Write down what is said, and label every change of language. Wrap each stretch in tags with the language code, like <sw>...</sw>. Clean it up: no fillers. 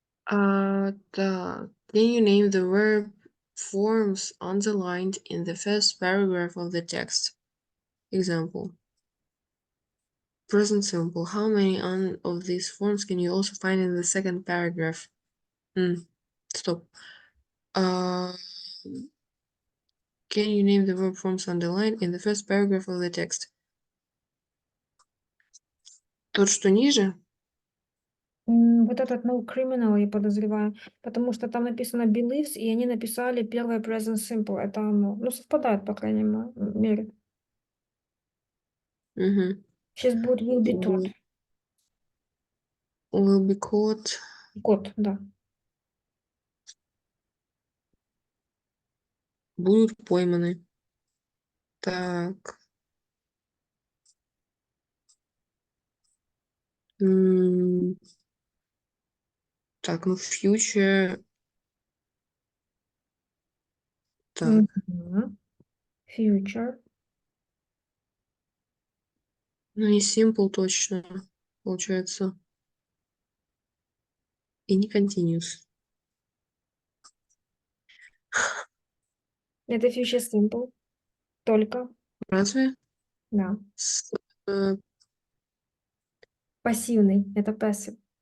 <en>Can you name the verb forms underlined in the first paragraph of the text? Example. Present simple. How many of these forms can you also find in the second paragraph? Stop. Can you name the verb forms underlined in the first paragraph of the text?</en> <ru>Тот, что ниже? Вот этот</ru> <en>no criminal,</en> <ru>я подозреваю, потому что там написано believes, и они написали первое present simple. Это оно. Ну, совпадает, по крайней мере. Сейчас будет</ru> <en>will be taught. Will be caught.</en> <ru>Кот, да. Будут пойманы. Так. Так, ну future. Так.</ru> <en>Future.</en> <ru>Ну, не simple точно, получается. И не continuous. Это future simple. Только. Разве? Да. Пассивный. Это passive.</ru>